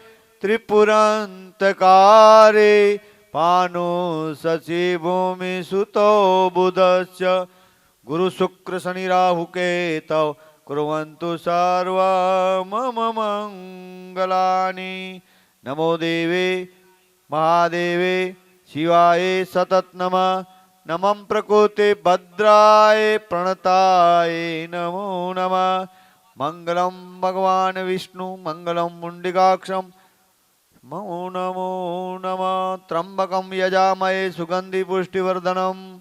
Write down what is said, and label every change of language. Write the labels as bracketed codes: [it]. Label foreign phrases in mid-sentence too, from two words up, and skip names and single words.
[sa] त्रिपुरन्तकारे पानो शशि भूमि सुतो बुधश्च गुरु शुक्र शनि राहु केतौ कुर्वन्तु सर्वा मम मंगलानि नमो देवे महादेवे शिवाय सतत नमः नमः प्रकृति भद्राय प्रणताय नमो नमः मंगलम भगवान विष्णु मंगलम मुंडिकाक्षम नमो नमो नमः त्रंबकम यजामहे सुगंधि पुष्टिवर्धनम